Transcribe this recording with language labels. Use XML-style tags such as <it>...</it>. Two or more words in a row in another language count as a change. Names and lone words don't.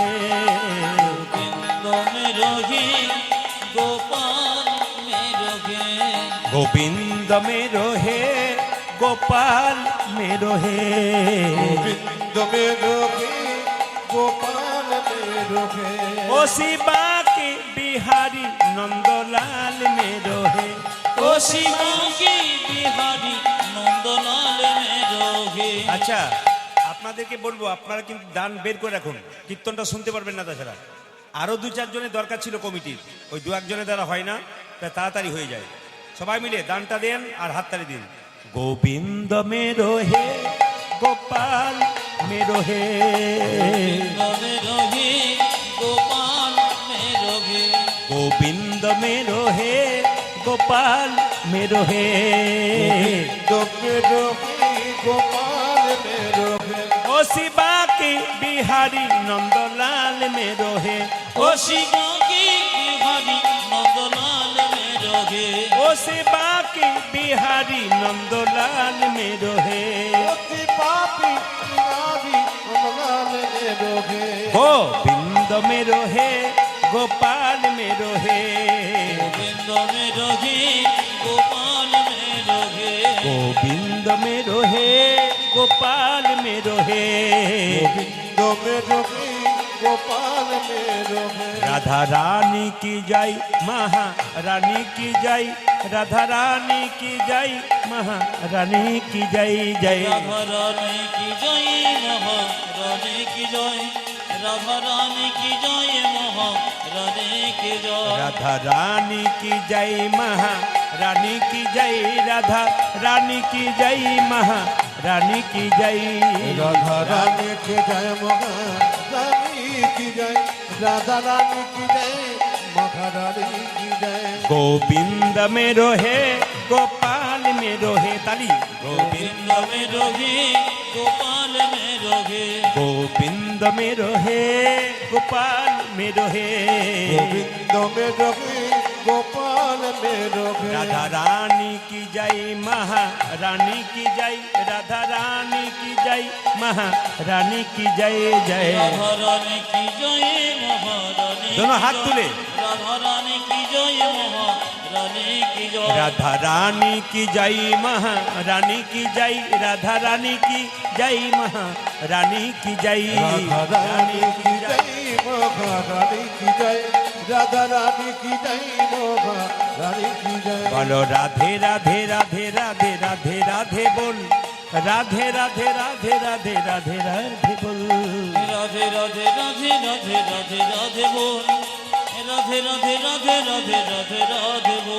<hi>गोविंद मेरो है, गोपाल मेरो है, गोविंद मेरो है, गोपाल मेरो है, गोविंद मेरो है, गोपाल मेरो है, ओ शिवा के बिहारी नंदलाल मेरो है। ओ शिवकी बिहारी नंदलाल मेरो है।</hi> <bn>আচ্ছা, আপনাদেরকে বলবো, আপনারা কিন্তু দান বের করে রাখুন, কীর্তনটা শুনতে পারবেন না তাছাড়া। আরো 2-4 জনের দরকার ছিল কমিটির, ওই 2-1 জনের দ্বারা হয় না, তাই তাড়াতাড়ি হয়ে যায়। সবাই মিলে দানটা দেন আর হাততালি দিন।</bn> <hi>गोविंद मेरो है, गोपाल मेरो है, गोविंद मेरो है, गोपाल मेरो है, गोविंद मेरो है, गोपाल मेरो है, गोविंद मेरो है, गोपाल मेरो है, ओ শিবা के बिहारी नंदलाल मेरो है, ओ शिवकी बिहारी नंदलाल मेरो है, ओ शिवा के बिहारी नंदलाल मेरो है, अति पापी नारी नंदलाल मेरो है, गोविंद मेरो है, गोपाल मेरो है, गोविंद मेरो है, गोपाल मेरो है, गोविंद मेरो है, गोपाल मेरो है, गोविंद मेरो है, गोपाल मेरो है, राधा रानी की जय, महारानी की जय, राधा रानी की जय, महारानी की जय जय। राधा रानी की जय, महारानी की जय, राधा रानी की जय, महारानी की जय, राधा रानी की जय, महारानी की जय, राधा रानी की जय, महारानी की जय, राधा रानी की जय, महारानी की जय, राधा रानी की जय, महारानी की जय, गोविंद मेरो है, गोपाल मेरो है, ताली। गोविंद मेरो है, गोपाल मेरो है, गोविंद मेरो है, गोपाल मेरो है, गोविंद मेरो है, गोपाल मेरो है, राधा रानी की जय, महारानी की जय, राधा रानी की जय, महारानी की जय जय। राधा रानी की जय, महारानी दोनों हाथ तुले। राधा रानी की जय, महारानी की जय, राधा रानी की जय, महारानी की जय, राधा रानी की जय, महारानी की जय, राधा रानी की जय, महारानी की जय, राधा रानी की जय, महारानी की जय, बोलो राधे राधे राधे राधे राधे राधे बोल, राधे राधे राधे राधे राधे राधे बोल, राधे राधे राधे राधे राधे राधे बोल, राधे राधे राधे राधे राधे राधे बोल</hi>